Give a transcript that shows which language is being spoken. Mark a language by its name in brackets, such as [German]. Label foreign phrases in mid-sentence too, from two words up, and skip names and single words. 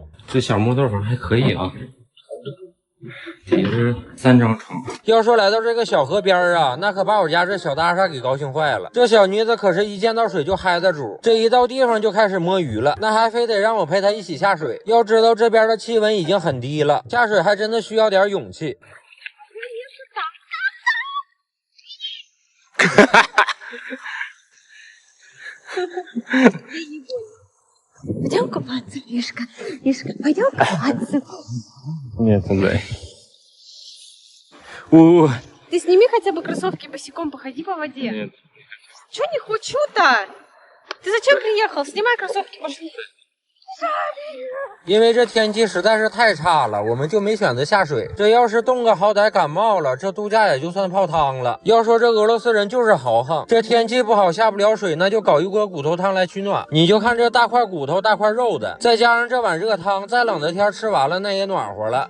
[Chinese] 这小木豆还可以啊。也是3张床。要说来到这个小河边啊，那可把我家这小大厦给高兴坏了。这小妮子可是一见到水就嗨的主，这一到地方就开始摸鱼了，那还非得让我陪她一起下水。要知道这边的气温已经很低了，下水还真的需要点勇气。 [Russian] Пойдем купаться, Мишка. Мишка, пойдем купаться. Нет, Андрей. Ты сними хотя бы кроссовки, босиком походи по воде. Нет. Чё не хочу-то? Ты зачем приехал? Снимай кроссовки, пошли. [Chinese] 因为这天气实在是太差了，我们就没选择下水。这要是冻个好歹感冒了，这度假也就算泡汤了。要说这俄罗斯人就是豪横，这天气不好下不了水，那就搞一锅骨头汤来取暖。你就看这大块骨头大块肉的，再加上这碗热汤，再冷的天吃完了那也暖和了。